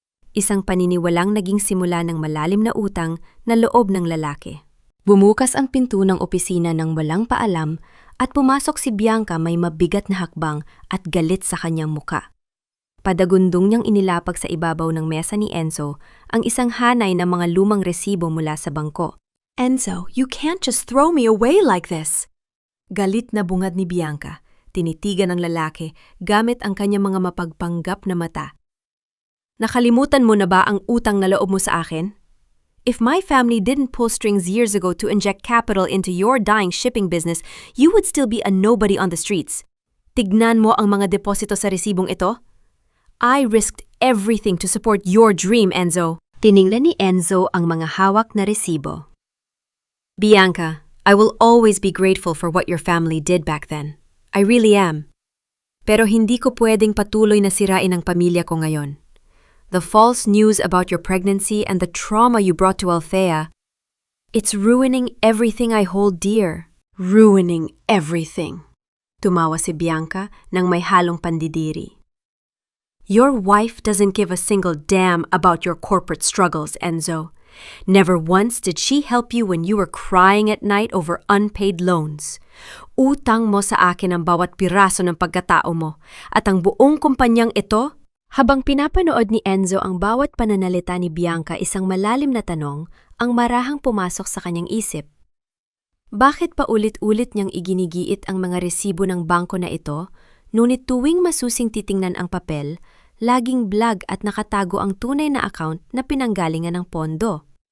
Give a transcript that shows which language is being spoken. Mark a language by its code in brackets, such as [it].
[tl] Isang paniniwalang naging simula ng malalim na utang na loob ng lalaki. Bumukas ang pinto ng opisina ng walang paalam at pumasok si Bianca may mabigat na hakbang at galit sa kanyang muka. Padagundong niyang inilapag sa ibabaw ng mesa ni Enzo ang isang hanay ng mga lumang resibo mula sa bangko. [en] "Enzo, you can't just throw me away like this!" [tl] Galit na bungad ni Bianca, tinitigan ng lalaki gamit ang kanyang mga mapagpanggap na mata. "Nakalimutan mo na ba ang utang na loob mo sa akin? [en] If my family didn't pull strings years ago to inject capital into your dying shipping business, you would still be a nobody on the streets. [tl] Tignan mo ang mga deposito sa resibong ito. [en] I risked everything to support your dream, Enzo." [tl] Tiningnan ni Enzo ang mga hawak na resibo. [en] "Bianca, I will always be grateful for what your family did back then. I really am. [tl] Pero hindi ko pwedeng patuloy na sirain ang pamilya ko ngayon. [en] The false news about your pregnancy and the trauma you brought to Althea, it's ruining everything I hold dear. Ruining everything." [tl] Tumawa si Bianca nang may halong pandidiri. [en] "Your wife doesn't give a single damn about your corporate struggles, Enzo. Never once did she help you when you were crying at night over unpaid loans. [tl] Utang mo sa akin ang bawat piraso ng pagkatao mo at ang buong kumpanyang ito." Habang pinapanood ni Enzo ang bawat pananalita ni Bianca, isang malalim na tanong ang marahang pumasok sa kanyang isip. Bakit pa ulit-ulit niyang iginigiit ang mga resibo ng bangko na ito, ngunit tuwing masusing titingnan ang papel, laging blag at nakatago ang tunay na account na pinanggalingan ng pondo?